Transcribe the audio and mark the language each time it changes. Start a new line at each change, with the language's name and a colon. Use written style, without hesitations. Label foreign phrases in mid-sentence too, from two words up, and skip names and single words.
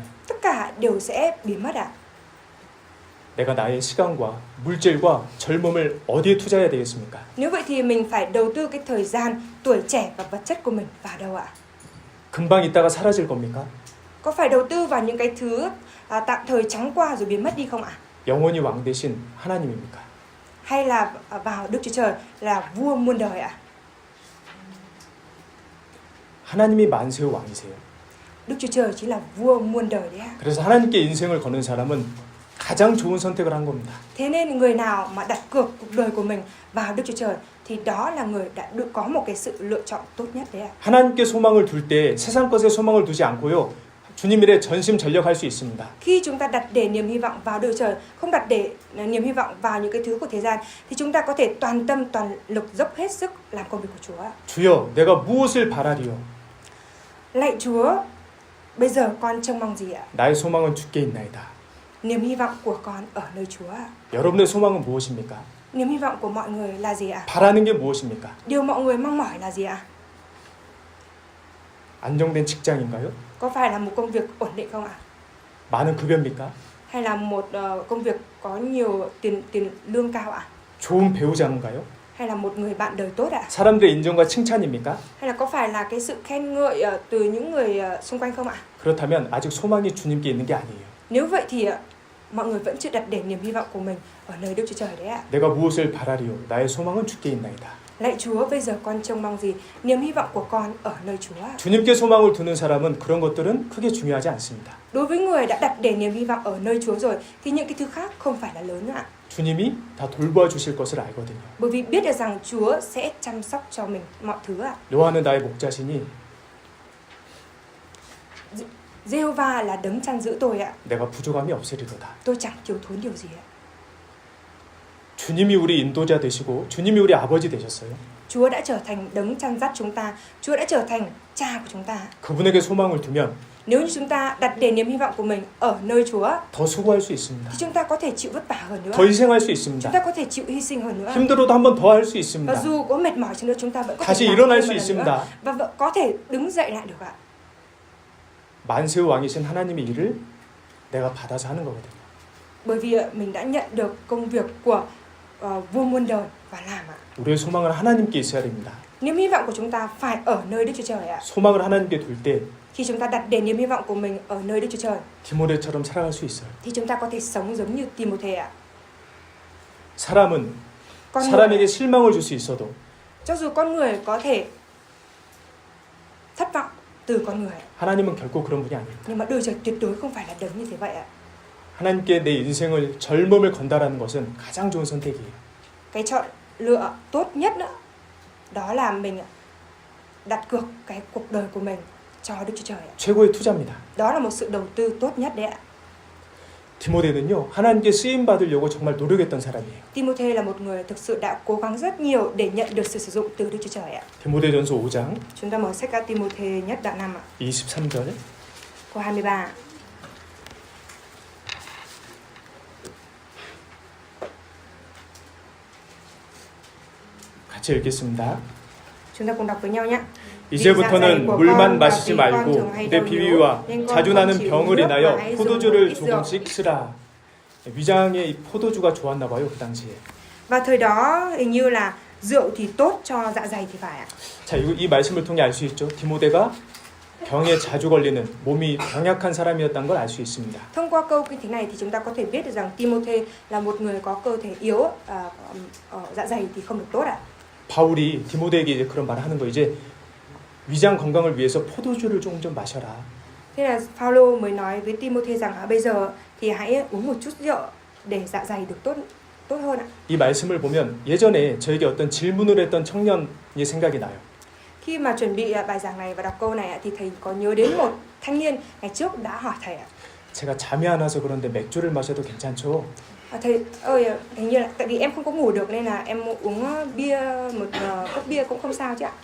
Vietnamese: Tất cả đều sẽ biến mất ạ.
Korean: 내가 나의 시간과 물질과 젊음을 어디에 투자해야 되겠습니까?
Vietnamese: Nếu vậy thì mình phải đầu tư cái thời gian, tuổi trẻ và vật chất của mình vào đâu ạ?
Korean: 금방 있다가 사라질 겁니까?
Vietnamese: Có phải đầu tư vào những cái thứ tạm thời trắng qua rồi biến mất đi không ạ?
Korean: 영원히 왕 되신 하나님입니까?
Vietnamese: Hay là vào Đức Chúa Trời là vua muôn đời ạ?
Korean: 하나님이 만세의 왕이세요.
Vietnamese: Đức Chúa Trời chính là vua muôn đời đấy ạ.
Korean: 그래서 하나님께 인생을 거는 사람은 가장 좋은 선택을 한 겁니다.
Vietnamese: Thế nên người nào mà đặt cược cuộc đời của mình vào Đức Chúa Trời thì đó là người đã được có một cái sự lựa chọn tốt nhất đấy ạ.
Korean: 하나님께 소망을 둘 때 세상 것에 소망을 두지 않고요. 주님 일에 전심전력할 수 있습니다.
Vietnamese: Khi chúng ta đặt để niềm hy vọng vào Đức Chúa Trời, không đặt để niềm hy vọng vào những cái thứ của thế gian thì chúng ta có thể toàn tâm toàn lực dốc hết sức làm công việc của Chúa ạ.
Korean: 주여, 내가 무엇을 바라리요?
Vietnamese: Lạy Chúa, bây giờ con trông mong gì ạ?
Korean: 나의 소망은 주께 있나이다.
Vietnamese: Niềm hy vọng của con ở nơi Chúa ạ.
Korean: 여러분의 소망은 무엇입니까?
Vietnamese: Niềm hy vọng của mọi người là gì ạ?
Korean: 바라는 게 무엇입니까?
Vietnamese: Điều mọi người mong mỏi là gì ạ?
Korean: 안정된 직장인가요?
Vietnamese: Có phải là một công việc ổn định không ạ?
Korean: 많은 급여입니까?
Vietnamese: Hay là một công việc có nhiều tiền lương cao ạ?
Korean: 좋은 배우자인가요?
Vietnamese: Hay là một người bạn đời tốt ạ?
Korean: 사람들의 인정과 칭찬입니까?
Vietnamese: Hay là có phải là cái sự khen ngợi từ những người xung quanh không ạ?
Korean: 그렇다면 아직 소망이 주님께 있는 게 아니에요.
Vietnamese: Nếu vậy thì mọi người vẫn chưa đặt để niềm hy vọng của mình ở nơi Đức Chúa Trời đấy ạ.
Korean: 내가 무엇을 바라리요? 나의 소망은 주께 있나이다.
Vietnamese: Lạy Chúa, bây giờ con trông mong gì? Niềm hy vọng của con ở nơi Chúa.
Korean: 주님께 소망을 두는 사람은 그런 것들은 크게 중요하지 않습니다.
Vietnamese: Đối với người đã đặt để niềm hy vọng ở nơi Chúa rồi thì những cái thứ khác không phải là lớn nữa ạ.
Korean: 주님이 다 돌보아 주실 것을 알거든요.
Vietnamese: Bởi vì biết được rằng Chúa sẽ chăm sóc cho mình mọi thứ ạ.
Korean: 여호와는 나의 목자시니
Vietnamese: Giê-hô-va là đấng chăn giữ tôi ạ.
Korean: 내가 부족함이 없으리로다.
Vietnamese: Tôi chẳng thiếu thốn điều gì ạ.
Korean: 주님이 우리 인도자 되시고 주님이 우리 아버지 되셨어요.
Vietnamese: Chúa đã trở thành đấng chăn dắt chúng ta. Chúa đã trở thành cha của chúng ta.
Korean: 그분에게 소망을 두면
Vietnamese: Nếu như chúng ta đặt để niềm hy vọng của mình ở nơi Chúa
Korean: 더 수고할 수 있습니다.
Vietnamese: thì chúng ta có thể chịu vất vả hơn nữa.
Korean: 더 희생할 수
Vietnamese: Chúng
Korean: 있습니다.
Vietnamese: ta có thể chịu hy sinh hơn nữa.
Korean: 힘들어도 한 번 더 할 수
Vietnamese: Và
Korean: 있습니다.
Vietnamese: dù có mệt mỏi chăng nữa chúng ta vẫn có
Korean: 다시
Vietnamese: thể làm
Korean: 일어날
Vietnamese: thêm
Korean: 수
Vietnamese: một lần
Korean: 있습니다.
Vietnamese: nữa. Và vẫn có thể đứng dậy lại được ạ.
Korean: 만세의 왕이신 하나님의 일을 내가 받아서 하는 거거든요.
Vietnamese: Bởi vì mình đã nhận được công việc của vua muôn đời và làm ạ.
Korean: 우리의 소망은 하나님께 있어야 됩니다.
Vietnamese: Niềm hy vọng của chúng ta phải ở nơi Đức Chúa Trời ạ.
Korean: 소망을 하나님께 둘 때
Vietnamese: Khi chúng ta đặt để niềm hy vọng của mình ở nơi Đức Chúa Trời
Korean: 디모데처럼 살아갈 수 있어요.
Vietnamese: thì chúng ta có thể sống giống như Timôthê ạ.
Korean: 사람은
Vietnamese: Con
Korean: 사람에게
Vietnamese: người,
Korean: 실망을 줄 수 있어도
Vietnamese: cho dù con người có thể thất vọng từ con người
Korean: 하나님은 결코 그런 분이 아닙니다.
Vietnamese: nhưng mà Đức Chúa Trời tuyệt đối không phải là đấng như thế vậy ạ.
Korean: 하나님께 내 인생을 젊음을 건다라는 것은 가장 좋은 선택이에요.
Vietnamese: Cái chọn lựa tốt nhất nữa đó là mình đặt cược cái cuộc đời của mình cho Đức Chúa Trời ạ.
Korean: 최고의 투자입니다.
Vietnamese: Đó là một sự đầu tư tốt nhất đấy ạ.
Korean: 디모데는요, 하나님께 쓰임 받으려고 정말 노력했던 사람이에요.
Vietnamese: Timôthê là một người thực sự đã cố gắng rất nhiều để nhận được sự sử dụng từ Đức Chúa Trời ạ.
Korean: 디모데전서 5장
Vietnamese: Chúng ta mở sách ca Timôthê nhất đoạn 5 ạ,
Korean: 23절
Vietnamese: câu 23.
Korean: 같이 읽겠습니다.
Vietnamese: Chúng ta cùng đọc với nhau nhé.
Korean: 이제부터는 물만 마시지 말고 내 비위와 자주 나는 병을 인하여 포도주를 조금씩 쓰라. 위장에 이 포도주가 좋았나 봐요, 그 당시에.
Vietnamese: Và thời đó hình như là rượu thì tốt cho dạ dày thì phải ạ.
Korean: 자, 이 말씀을 통해 알 수 있죠. 디모데가 병에 자주 걸리는 몸이 병약한 사람이었다는 걸 알 수 있습니다.
Vietnamese: Thông qua câu kinh thánh này thì chúng ta có thể biết được rằng Timôthê là một người có cơ thể yếu, dạ dày thì không được tốt ạ.
Korean: 바울이 디모데에게 이제 그런 말을 하는 거 이제 위장 건강을 위해서 포도주를 조금 좀 마셔라.
Vietnamese: Thế là Phaolô mới nói với Timôthê rằng bây giờ thì hãy uống một chút rượu để dạ dày được tốt hơn ạ.
Korean: 이 말씀을 보면 예전에 저에게 어떤 질문을 했던 청년이 생각이 나요.
Vietnamese: Khi mà chuẩn bị bài giảng này và đọc câu này thì thầy có nhớ đến một thanh niên ngày trước đã hỏi thầy ạ.
Korean: 제가 잠이 안 와서 그런데 맥주를 마셔도 괜찮죠?
Vietnamese: Thầy ơi, hình như là tại vì em không có ngủ được nên là em uống bia, một cốc bia cũng không sao chứ ạ.